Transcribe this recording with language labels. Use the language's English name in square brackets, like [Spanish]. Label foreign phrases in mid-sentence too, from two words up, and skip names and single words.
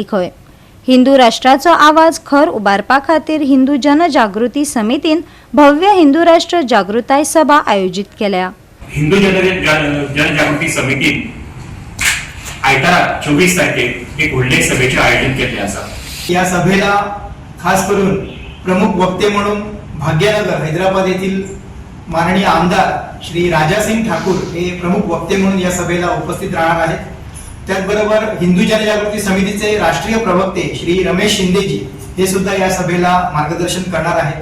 [Konkani] खंय हिंदू राष्ट्राचो आवाज खर उबारपा खातीर हिंदू जनजागृती समितीन भव्य हिंदू राष्ट्र जागृताय सभा आयोजित केल्या. हिंदू जनजागृती समितीन आयतारा 24 तारखेक एक व्हडले सभेचे आयोजन केल्ले आसा. [Marathi] या सभेला खास करून प्रमुख वक्ते म्हणून भाग्यनगर हैदराबाद येथील माननीय आमदार श्री राजासिंग ठाकूर हे प्रमुख वक्ते म्हणून या सभेला उपस्थित राहणार आहेत. त्याचबरोबर हिंदू जनजागृती समितीचे राष्ट्रीय प्रवक्ते श्री रमेश शिंदेजी हे सुद्धा या सभेला मार्गदर्शन करणार आहेत.